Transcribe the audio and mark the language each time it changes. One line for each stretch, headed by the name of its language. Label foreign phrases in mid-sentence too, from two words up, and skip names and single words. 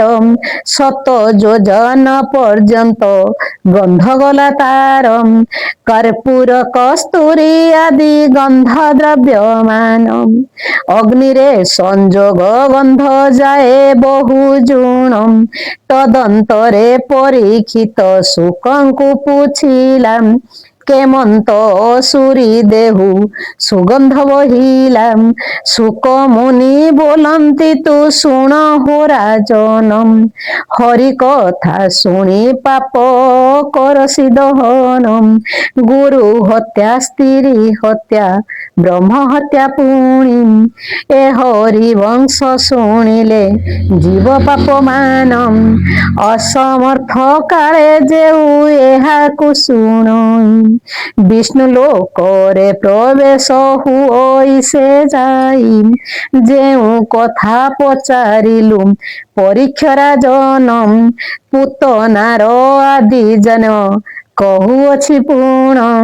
Odia: 7 ଯୋଜନ ପର୍ଯ୍ୟନ୍ତ ଗନ୍ଧ ଗଲା ତାର, କର୍ପୂର କସ୍ତୁରୀ ଆଦି ଗନ୍ଧ ଦ୍ରବ୍ୟମାନ। ଅଗ୍ନିରେ ସଂଯୋଗ ଗନ୍ଧ ଯାଏ ବହୁ ଜୁଣ, ତଦନ୍ତରେ ପରୀକ୍ଷିତ ଶୁକଙ୍କୁ ପୁଛିଲା, କେମନ୍ତ ଅସୁରି ଦେହୁ ସୁଗନ୍ଧ ବହିଲାମ ଶୁକ ମୁନି ବୋଲନ୍ତି ତୁ ଶୁଣ ହୋ ରାଜନମ ହରି କଥା ଶୁଣି ପାପ କରସି ଦହନମ ଗୁରୁ ହତ୍ୟା ସ୍ତ୍ରୀ ହତ୍ୟା ବ୍ରହ୍ମ ହତ୍ୟା ପୁଣି ଏ ହରି ବଂଶ ଶୁଣିଲେ ଜୀବ ପାପ ମାନମ ଅସମର୍ଥ କାଳେ ଯେଉ ଏହାକୁ ଶୁଣଇ ବିଷ୍ଣୁ ଲୋକରେ ପ୍ରବେଶ ହୁଅଇ ସେ ଯାଇ ଯେଉଁ କଥା ପଚାରିଲୁ ପରୀକ୍ଷା ରାଜନମ ପୁତନାର ଆଦି ଜନ କହୁଅଛି ପୁଣ